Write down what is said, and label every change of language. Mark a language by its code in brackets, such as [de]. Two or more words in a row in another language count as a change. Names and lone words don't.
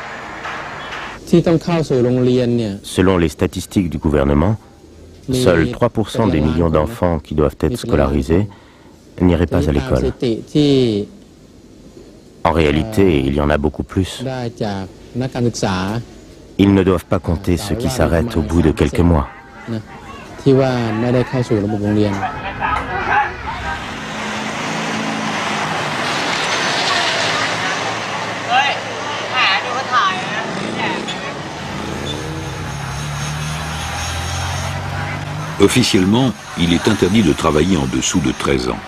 [fr] Selon les statistiques du gouvernement, seuls 3% des millions d'enfants qui doivent être scolarisés n'iraient pas à l'école. En réalité, il y en a beaucoup plus. Ils ne doivent pas compter ceux qui s'arrêtent au bout de quelques mois. [th] ที่ว่าไม่ได้เข้าสู่ระบบโรงเรียน [fr] Officiellement, il est interdit de travailler en dessous de 13 ans.